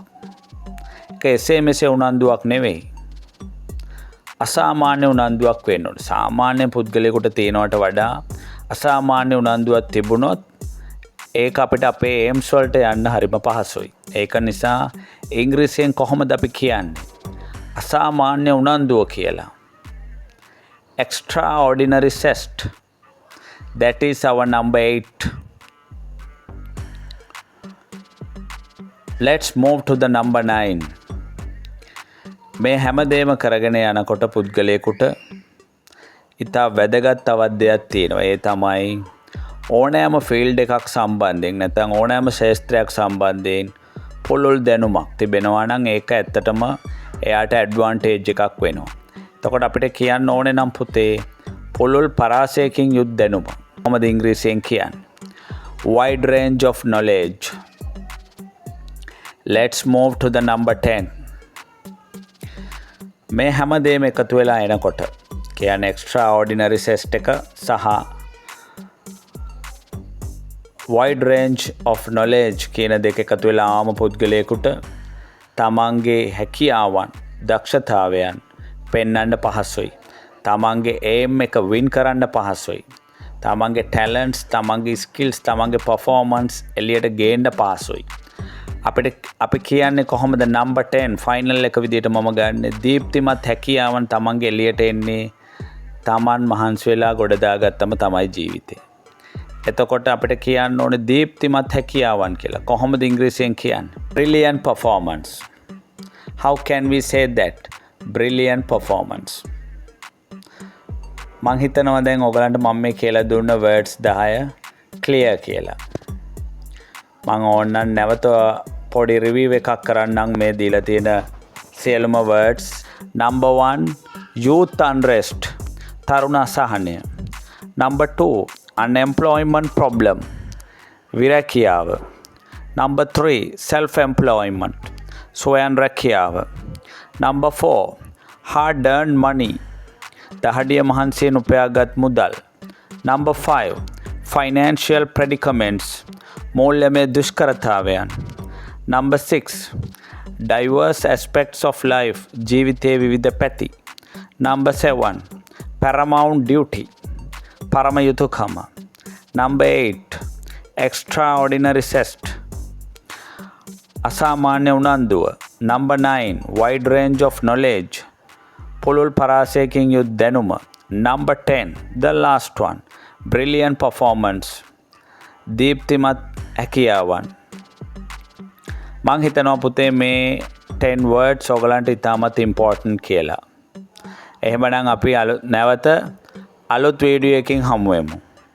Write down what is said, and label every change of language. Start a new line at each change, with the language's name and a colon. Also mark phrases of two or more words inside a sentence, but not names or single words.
Sinhala: ඒක එසේ මෙසේ උනන්දුවක් නෙවෙයි. අසාමාන්‍ය උනන්දුවක් වෙන්න ඕනේ. සාමාන්‍ය පුද්ගලයෙකුට තියෙනවට වඩා අසාමාන්‍ය උනන්දුවක් තිබුණොත් ඒක අපිට අපේ aims වලට යන්න හරිම පහසුයි. ඒක නිසා ඉංග්‍රීසියෙන් කොහොමද අපි කියන්නේ? අසාමාන්‍ය උනන්දුව කියලා.
English: Extraordinary zest. That is our number 8. Let's move to the number 9.
Sinhala: මේ හැමදේම කරගෙන යනකොට පුද්ගලයෙකුට ඉතා වැදගත් තවත් දෙයක් තියෙනවා. ඒ තමයි ඕනෑම ෆීල්ඩ් එකක් සම්බන්ධයෙන් නැත්නම් ඕනෑම ශාස්ත්‍රයක් සම්බන්ධයෙන් පුළුල් දැනුමක් තිබෙනවා නම් ඒක ඇත්තටම එයාට ඇඩ්වාන්ටේජ් එකක් වෙනවා. එතකොට අපිට කියන්න ඕනේ නම් පුතේ පුළුල් පරාසයකින් යුත් දැනුම. කොහොමද ඉංග්‍රීසියෙන් කියන්නේ?
English: Wide range of knowledge. Let's move to the number 10.
Sinhala: මේ හැමදේම එකතු වෙලා එනකොට කියන්නේ
English: extraordinary test
Sinhala: එක සහ
English: wide range of knowledge
Sinhala: කියන දෙක එකතු වෙලා ආම පුද්ගලයෙකුට තමන්ගේ හැකියාවන් දක්ෂතාවයන් පෙන්වන්න පහසුයි. තමන්ගේ aim එක win කරන්න පහසුයි. තමන්ගේ talents, තමන්ගේ skills, තමන්ගේ performance එළියට ගේන්න පහසුයි. අපි කියන්නේ කොහොමද number 10 ෆයිනල් එක විදිහට මම ගන්න දීප්තිමත් හැකියාවන් තමන්ගේ එළියට එන්නේ තමන් මහන්සි වෙලා ගොඩ දාගත්තම තමයි ජීවිතේ. එතකොට අපිට කියන්න ඕනේ දීප්තිමත් හැකියාවන් කියලා. කොහොමද ඉංග්‍රීසියෙන් කියන්නේ?
English: Brilliant performance. How can we say that? Brilliant performance.
Sinhala: මං හිතනවා දැන් ඔයගලන්ට මම මේ කියලා දුන්න words 10 clear කියලා. මං ඕනනම් නැවත පොඩි රිවිව් එකක් කරන්නම් මේ දීලා තියෙන සියලුම words.
English: Number 1 youth unrest
Sinhala: තරුණ අසහනය.
English: Number 2 unemployment problem විරැකියාව. Number 3 self employment
Sinhala: ස්වයං රැකියාව.
English: Number 4 hard earned money
Sinhala: දහඩිය මහන්සියෙන් උපයාගත් මුදල්.
English: Number 5 financial predicaments
Sinhala: මූල්‍යමය දුෂ්කරතාවයන්.
English: Number 6 diverse aspects of life
Sinhala: ජීවිතයේ විවිධ පැති.
English: Number 7 paramount duty
Sinhala: පරම යුතුකම.
English: Number 8 extraordinary zest
Sinhala: අසාමාන්‍ය උනන්දුව.
English: Number 9 wide range of knowledge
Sinhala: පුළුල් පරාසයකින් යුත් දැනුම.
English: Number 10 the last one brilliant performance
Sinhala: දීප්තිමත් හැකියාවන්. මං හිතනවා පුතේ මේ 10 words ඔයගලන්ට ඉතාමත් important කියලා. එහෙමනම් අපි නැවත අලුත් වීඩියෝ එකකින් හමු වෙමු.